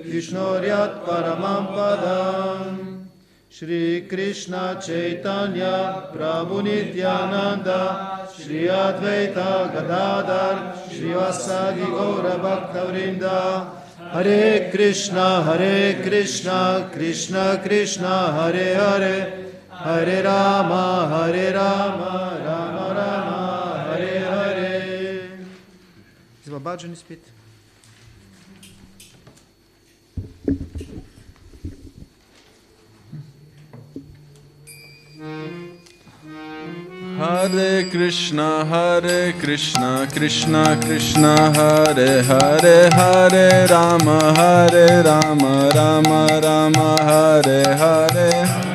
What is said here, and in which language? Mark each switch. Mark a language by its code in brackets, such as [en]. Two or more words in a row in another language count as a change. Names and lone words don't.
[sa] विष्णोर्यत् परमं पदम् श्री कृष्ण चैतन्य प्रभु नित्यानन्द श्री अद्वैत गदाधर श्री वासादि गौर भक्तवृन्द हरे कृष्ण, कृष्ण कृष्ण, हरे हरे, हरे राम, राम राम, हरे हरे. [sl] Zdaj pa bađani spet. [sa] हरे कृष्ण, कृष्ण कृष्ण, हरे हरे, हरे राम, राम राम, हरे हरे.